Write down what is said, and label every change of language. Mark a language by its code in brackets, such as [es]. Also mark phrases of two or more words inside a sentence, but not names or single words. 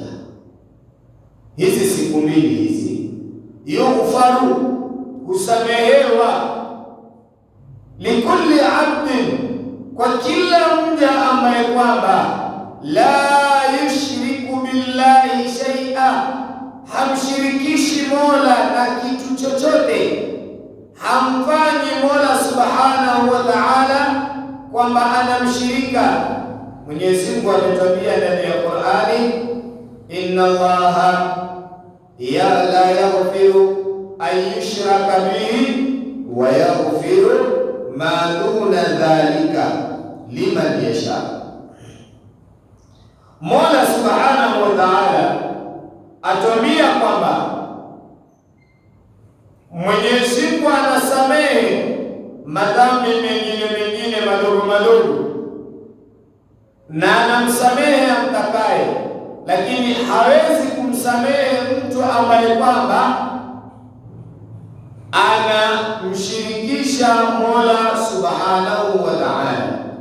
[sw] Hizi siku mbili hizi, yughfaru, husamehewa, [ar] لكل عبد, [sw] kwa kila mja ambaye kwamba [ar] لا يشرك بالله شيئا, [sw] hamshirikishi Mola na kitu chochote, hamfanyi Mola [ar] سبحانه وتعالى [sw] kwamba anamshirika. Mwenyezi Mungu ametwambia ndani ya Qur'ani, [ar] إن الله لا يغفر أن يشرك به ويغفر ما دون ذلك لمن يشاء. [sw] Mola [ar] سبحانه وتعالى [sw] atwambia kwamba Mwenyezi Mungu anasamehe madhambi mengine madogo madogo, na anamsamehe amtakaye, lakini hawezi kumsamehe mtu ambaye kwamba anamshirikisha Mola [ar] سبحانه وتعالى.